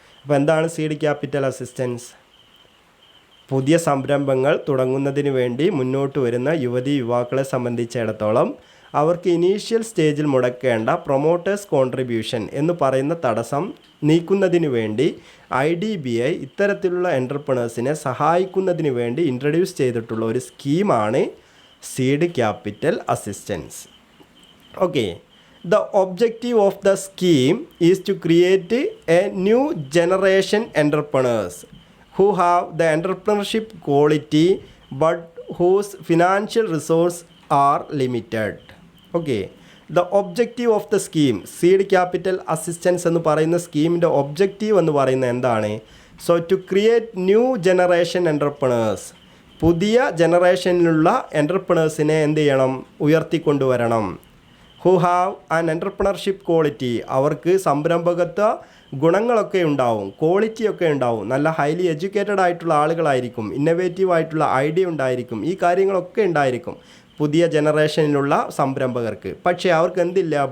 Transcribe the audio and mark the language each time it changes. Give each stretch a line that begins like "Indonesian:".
Malayalam: അപ്പോൾ എന്താണ് seed capital assistance? പുതിയ സംരംഭങ്ങൾ തുടങ്ങുന്നതിന് വേണ്ടി മുന്നോട്ട് വരുന്ന യുവാക്കളെ സംബന്ധിച്ചിടത്തോളം അവർക്ക് ഇനീഷ്യൽ സ്റ്റേജിൽ മുടക്കേണ്ട പ്രൊമോട്ടേഴ്സ് കോൺട്രിബ്യൂഷൻ എന്ന് പറയുന്ന തടസ്സം നീക്കുന്നതിന് വേണ്ടി IDBI ഇത്തരത്തിലുള്ള എൻ്റർപ്രണേഴ്സിനെ സഹായിക്കുന്നതിന് വേണ്ടി ഇൻട്രൊഡ്യൂസ് ചെയ്തിട്ടുള്ള ഒരു സ്കീമാണ് seed capital assistance.
English: Okay, the objective of the scheme is to create a new generation entrepreneurs who have the entrepreneurship quality but whose financial resources are limited. Okay, the objective of the scheme, seed capital assistance
Malayalam: എന്ന് പറയുന്ന സ്കീമിൻ്റെ objective എന്ന് പറയുന്നത് എന്താണ്?
English: So to create new generation entrepreneurs.
Malayalam: പുതിയ ജനറേഷനിലുള്ള എൻ്റർപ്രണേഴ്സിനെ എന്ത് ചെയ്യണം? ഉയർത്തിക്കൊണ്ടുവരണം.
English: who have an entrepreneurship quality,
Malayalam: അവർക്ക് സംരംഭകത്വ ഗുണങ്ങളൊക്കെ ഉണ്ടാവും, ക്വാളിറ്റിയൊക്കെ ഉണ്ടാവും, നല്ല ഹൈലി എഡ്യൂക്കേറ്റഡ് ആയിട്ടുള്ള ആളുകളായിരിക്കും, ഇന്നൊവേറ്റീവ് ആയിട്ടുള്ള ഐഡിയ ഉണ്ടായിരിക്കും, ഈ കാര്യങ്ങളൊക്കെ ഉണ്ടായിരിക്കും പുതിയ ജനറേഷനിലുള്ള സംരംഭകർക്ക്. പക്ഷേ അവർക്ക് എന്തില്ല?